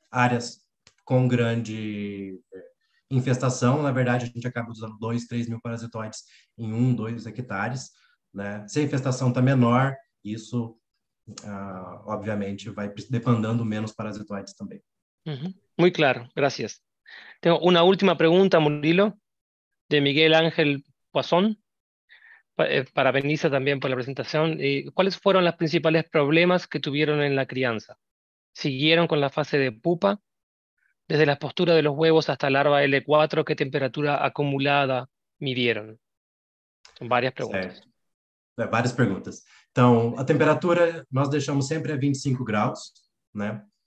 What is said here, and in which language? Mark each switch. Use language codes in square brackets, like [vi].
[pt] Áreas com grande infestação, na verdade, a gente acaba usando 2, 3 mil parasitoides em 1, 2 hectares, né? Se a infestação está menor, isso, obviamente, vai demandando menos parasitoides também. [es] muy claro, gracias. Tengo una última pregunta, Murilo, de Miguel Ángel Poisson. Para Benissa también por la presentación. ¿Cuáles fueron los principales problemas que tuvieron en la crianza? ¿Siguieron con la fase de pupa? Desde la postura de los huevos hasta larva L4, ¿qué temperatura acumulada midieron? Son varias preguntas. [pt] Certo. Várias perguntas. Então, a temperatura nós deixamos sempre a 25 graus, né?